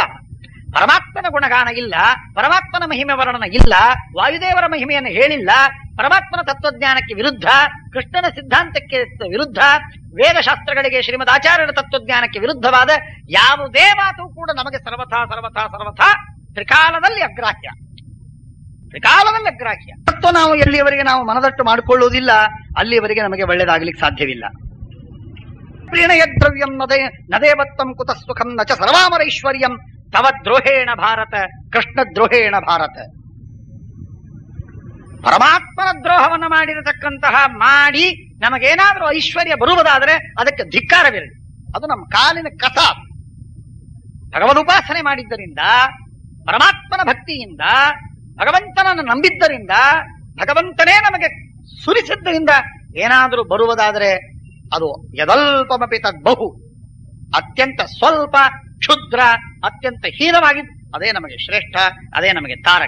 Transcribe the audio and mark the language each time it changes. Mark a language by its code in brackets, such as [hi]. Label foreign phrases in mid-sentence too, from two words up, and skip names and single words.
[kn] ಪರಮಾತ್ಮನ ಗುಣಗಾನ ಇಲ್ಲ, ಪರಮಾತ್ಮನ ಮಹಿಮೆ ವರ್ಣನ ಇಲ್ಲ, ವಾಯುದೇವರ ಮಹಿಮೆಯನ್ನು ಹೇಳಿಲ್ಲ, ಪರಮಾತ್ಮನ ತತ್ವಜ್ಞಾನಕ್ಕೆ ವಿರುದ್ಧ, ಕೃಷ್ಣನ ಸಿದ್ಧಾಂತಕ್ಕೆ ವಿರುದ್ಧ, ವೇದಶಾಸ್ತ್ರಗಳಿಗೆ ಶ್ರೀಮದ್ ಆಚಾರ್ಯರ ತತ್ವಜ್ಞಾನಕ್ಕೆ ವಿರುದ್ಧವಾದ ಯಾವುದೇ ಮಾತು ಕೂಡ ನಮಗೆ ಸರ್ವಥಾ ಸರ್ವಥಾ ಸರ್ವಥಾ ತ್ರಿಕಾಲದಲ್ಲಿ ಅಗ್ರಾಹ್ಯ, ತ್ರಿಕಾಲದಲ್ಲಿ ಅಗ್ರಾಹ್ಯ. ಮತ್ತು ನಾವು ಎಲ್ಲಿಯವರೆಗೆ ನಾವು ಮನದಟ್ಟು ಮಾಡಿಕೊಳ್ಳುವುದಿಲ್ಲ ಅಲ್ಲಿಯವರೆಗೆ ನಮಗೆ ಒಳ್ಳೆಯದಾಗಲಿಕ್ಕೆ ಸಾಧ್ಯವಿಲ್ಲ. [sa] ಪ್ರೀಣಯದ್ರವ್ಯಂ ನದೇವತ್ವಂ ಕುತಃ ಸುಖಂ ನ ಚ ಸರ್ವಾಮರೈಶ್ವರ್ಯಂ ತವ ದ್ರೋಹೇಣ ಭಾರತ ಕೃಷ್ಣ ದ್ರೋಹೇಣ ಭಾರತ. [kn] ಪರಮಾತ್ಮನ ದ್ರೋಹವನ್ನ ಮಾಡಿರತಕ್ಕಂತಹ ಮಾಡಿ ನಮಗೇನಾದ್ರೂ ಐಶ್ವರ್ಯ ಬರುವುದಾದರೆ ಅದಕ್ಕೆ ಧಿಕ್ಕಾರವಿರಲಿ, ಅದು ನಮ್ಮ ಕಾಲಿನ ಕಸ. ಭಗವದುಪಾಸನೆ ಮಾಡಿದ್ದರಿಂದ, ಪರಮಾತ್ಮನ ಭಕ್ತಿಯಿಂದ, ಭಗವಂತನನ್ನು ನಂಬಿದ್ದರಿಂದ, ಭಗವಂತನೇ ನಮಗೆ ಸುರಿಸಿದ್ದರಿಂದ ಏನಾದರೂ ಬರುವುದಾದರೆ ಅದು [sa] ಯದಲ್ಪಮಪಿ ತದ್ಬಹು, [kn] ಅತ್ಯಂತ ಸ್ವಲ್ಪ, ಕ್ಷುದ್ರ, ಅತ್ಯಂತ ಹೀನವಾಗಿದ್ದು ಅದೇ ನಮಗೆ ಶ್ರೇಷ್ಠ, ಅದೇ ನಮಗೆ ತಾರಕ.